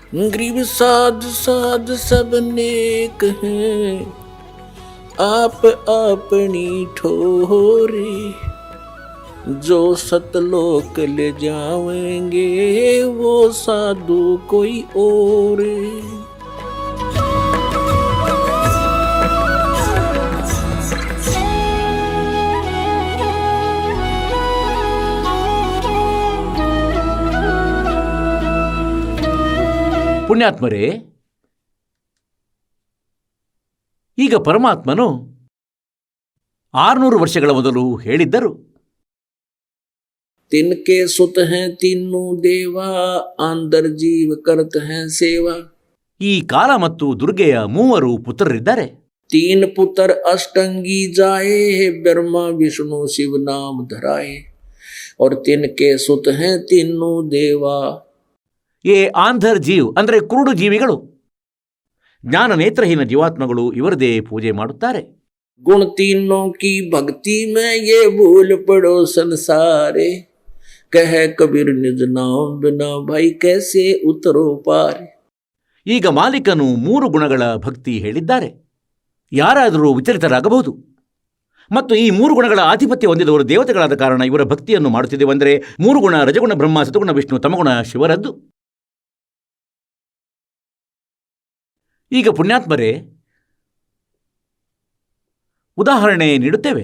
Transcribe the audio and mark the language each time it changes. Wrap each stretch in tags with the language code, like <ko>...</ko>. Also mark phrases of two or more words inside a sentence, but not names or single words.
<hi>ग्रीव साध साध सब नेक हैं, आप अपनी ठोरी। जो सतलोक ले जावेंगे वो साधु कोई और।</hi> <kn>ಪುಣ್ಯಾತ್ಮರೇ, ಈಗ ಪರಮಾತ್ಮನು 600 ವರ್ಷಗಳ ಮೊದಲು ಹೇಳಿದ್ದರು,</kn> <hi>तिनके सुत हैं तीनों देवा, अंदर जीव करत हैं सेवा।</hi> <kn>ಈ ಕಾಲ ಮತ್ತು ದುರ್ಗೆಯ 3 ಪುತ್ರರಿದ್ದಾರೆ.</kn> <hi>3 पुत्र अष्टंगी जाए, ब्रह्मा विष्णु शिव नाम धराए। और तिनके सुत हैं तीनों देवा। ए आंधर जीव</hi> <kn>ಅಂದರೆ ಕುರುಡು ಜೀವಿಗಳು, ಜ್ಞಾನ ನೇತ್ರಹೀನ ಜೀವಾತ್ಮಗಳು ಇವರದೇ ಪೂಜೆ ಮಾಡುತ್ತಾರೆ.</kn> <hi>गुण तीनों की भक्ति में ये भूल पड़ो संसारे, कह कबीर निज नाम बिना भाई कैसे उतरो पार।</hi> <kn>ಈಗ ಮಾಲೀಕನು 3 ಗುಣಗಳ ಭಕ್ತಿ ಹೇಳಿದ್ದಾರೆ. ಯಾರಾದರೂ ವಿಚಲಿತರಾಗಬಹುದು. ಮತ್ತು ಈ 3 ಗುಣಗಳ ಆಧಿಪತ್ಯ ಹೊಂದಿದವರು ದೇವತೆಗಳಾದ ಕಾರಣ ಇವರ ಭಕ್ತಿಯನ್ನು ಮಾಡುತ್ತಿದ್ದೇವೆಂದರೆ 3 ಗುಣ ರಜಗುಣ ಬ್ರಹ್ಮ, ಸತಗುಣ ವಿಷ್ಣು, ತಮಗುಣ ಶಿವರದ್ದು. ಈಗ ಪುಣ್ಯಾತ್ಮರೇ, ಉದಾಹರಣೆ ನೀಡುತ್ತೇವೆ.</kn>